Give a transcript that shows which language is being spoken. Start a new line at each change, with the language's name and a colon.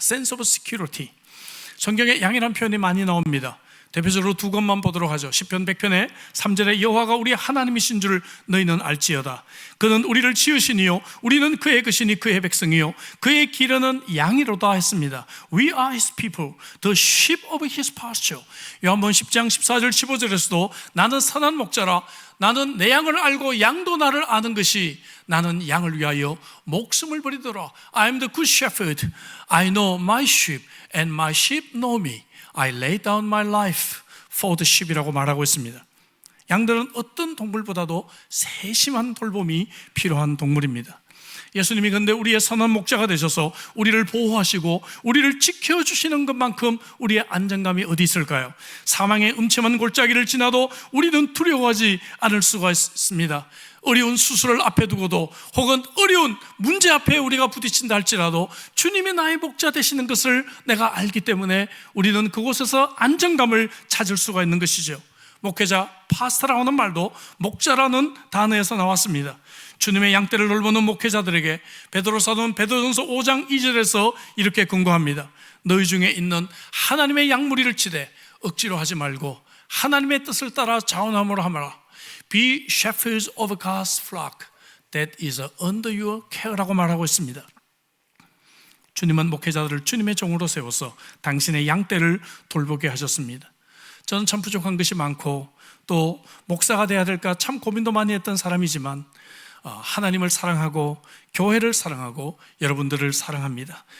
English: sense of security.
Korean: 성경에 양이라는 표현이 많이 나옵니다. 대표적으로 두 것만 보도록 하죠. 시편 100편에 3절에 여호와가 우리 하나님이신 줄 너희는 알지어다. 그는 우리를 지으시니요 우리는 그의 것이니 그의 백성이요 그의 기르는 양이로다 했습니다.
English: We are his people, the sheep of his pasture.
Korean: 요한복음 10장 14절 15절에서도 나는 선한 목자라, 나는 내 양을 알고 양도 나를 아는 것이 나는 양을 위하여 목숨을 버리더라.
English: I am the good shepherd. I know my sheep and my sheep know me. I lay down my life for the sheep이라고
Korean: 말하고 있습니다. 양들은 어떤 동물보다도 세심한 돌봄이 필요한 동물입니다. 예수님이 근데 우리의 선한 목자가 되셔서 우리를 보호하시고 우리를 지켜주시는 것만큼 우리의 안정감이 어디 있을까요? 사망의 음침한 골짜기를 지나도 우리는 두려워하지 않을 수가 있습니다. 어려운 수술을 앞에 두고도 혹은 어려운 문제 앞에 우리가 부딪힌다 할지라도 주님이 나의 목자 되시는 것을 내가 알기 때문에 우리는 그곳에서 안정감을 찾을 수가 있는 것이죠. 목회자, 파스터라는 말도 목자라는 단어에서 나왔습니다. 주님의 양떼를 돌보는 목회자들에게 베드로 사도는 베드로전서 5장 2절에서 이렇게 권고합니다. 너희 중에 있는 하나님의 양무리를 치되 억지로 하지 말고 하나님의 뜻을 따라 자원함으로 하라.
English: Be shepherds of God's flock that is under your care라고
Korean: 말하고 있습니다. 주님은 목회자들을 주님의 종으로 세워서 당신의 양떼를 돌보게 하셨습니다. 저는 참 부족한 것이 많고 또 목사가 돼야 될까 참 고민도 많이 했던 사람이지만 하나님을 사랑하고 교회를 사랑하고 여러분들을 사랑합니다.